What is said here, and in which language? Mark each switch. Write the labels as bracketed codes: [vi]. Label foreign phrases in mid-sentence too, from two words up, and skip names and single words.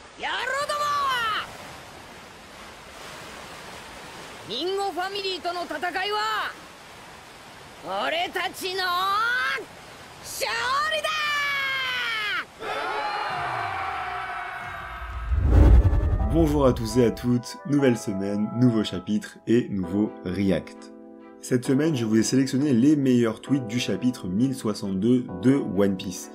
[ja] 野郎どもはミンゴファミリーとの戦いは俺たちの勝利だ。 [fr] Bonjour à tous et à toutes, nouvelle semaine, nouveau chapitre et nouveau react. Cette semaine, je vous ai sélectionné les meilleurs tweets du chapitre 1062 de One Piece.